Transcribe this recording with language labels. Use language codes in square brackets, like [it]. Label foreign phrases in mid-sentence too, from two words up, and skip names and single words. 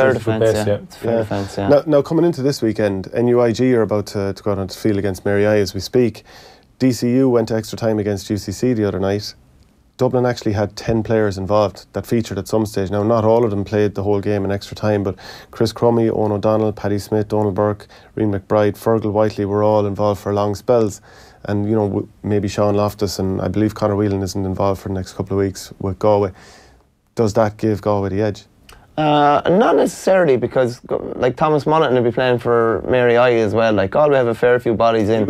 [en] It's a fair defence, yeah. Now coming into this weekend, NUIG are about to go out onto the field against Mary I as we speak. DCU went to extra time against UCC the other night. Dublin actually had 10 players involved that featured at some stage. Now, not all of them played the whole game in extra time, but Chris Crummy, Owen O'Donnell, Paddy Smith, Donald Burke, Rian McBride, Fergal Whiteley were all involved for long spells. And, you know, maybe Sean Loftus and I believe Conor Whelan isn't involved for the next couple of weeks with Galway. Does that give Galway the edge? Not necessarily, because like Thomas Monaghan will be playing for Mary I as well. Like, Galway have a fair few bodies in.